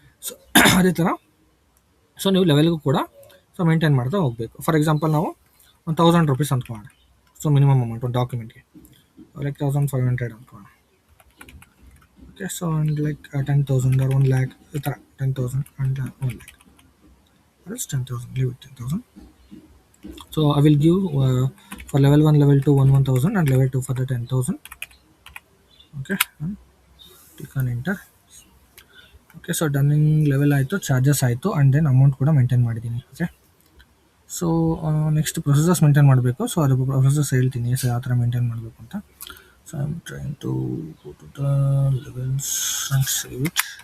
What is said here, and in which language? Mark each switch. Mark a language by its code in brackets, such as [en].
[kn] So ಅದೇ ಥರ so ನೀವು ಲೆವೆಲ್ಗೂ ಕೂಡ ಸೊ ಮೇಂಟೈನ್ ಮಾಡ್ತಾ ಹೋಗಬೇಕು. ಫಾರ್ ಎಕ್ಸಾಂಪಲ್ ನಾವು 1000 ರೂಪೀಸ್ ಅಂದ್ಕೊಳ್ಳೋಣ. ಸೊ ಮಿನಿಮಮ್ ಅಮೌಂಟ್ ಒಂದು ಡಾಕ್ಯುಮೆಂಟ್ಗೆ like 1500 ಅಂದ್ಕೊಳ್ಳೋಣ. [en] Okay, so and like 10,000 or 1 lakh ಈ ಥರ 10,000 and 1 lakh. That's 10,000. Leave it 10,000. So I will give for level 1, level 2 1,000 and level 2 for the 10,000. Okay, and click on enter. [kn] Okay, so ಡನ್ನಿಂಗ್ level ಆಯಿತು, charges ಆಯಿತು, and then amount ಕೂಡ maintain ಮಾಡಿದ್ದೀನಿ. Okay, so next processors maintain ಮಾಡಬೇಕು. So ಅದು processors ಹೇಳ್ತೀನಿ so ಯಾವ ಥರ maintain ಮಾಡಬೇಕು ಅಂತ. [en] So I am trying to go to the levels and save it.